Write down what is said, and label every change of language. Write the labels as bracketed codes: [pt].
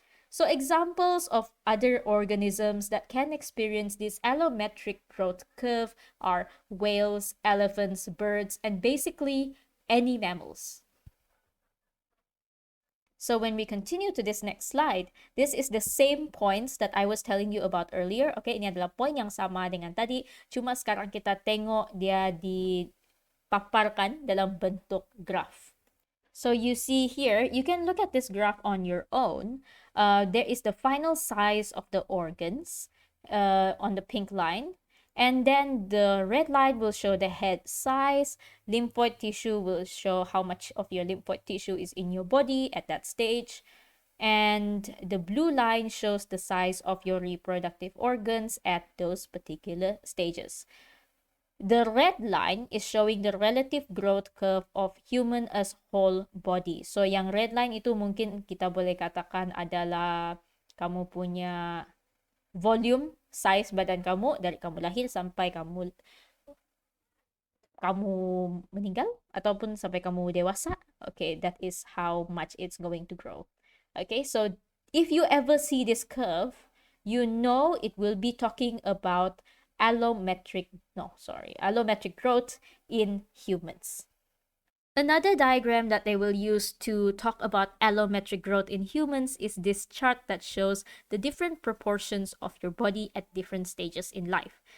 [en] So examples of other organisms that can experience this allometric growth curve are whales, elephants, birds, and basically any mammals. So when we continue to this next slide, this is the same points that I was telling you about earlier. [ms] Okay, ini adalah point yang sama dengan tadi, cuma sekarang kita tengok dia dipaparkan dalam bentuk graph. [en] So you see here, you can look at this graph on your own. There is the final size of the organs on the pink line. And then the red line will show the head size. Lymphoid tissue will show how much of your lymphoid tissue is in your body at that stage. And the blue line shows the size of your reproductive organs at those particular stages. The red line is showing the relative growth curve of human as whole body. [ms] So yang red line itu mungkin kita boleh katakan adalah kamu punya volume, size badan kamu dari kamu lahir sampai kamu meninggal ataupun sampai kamu dewasa. [en] Okay, that is how much it's going to grow. Okay, so if you ever see this curve, you know it will be talking about allometric growth in humans. Another diagram that they will use to talk about allometric growth in humans is this chart that shows the different proportions of your body at different stages in life.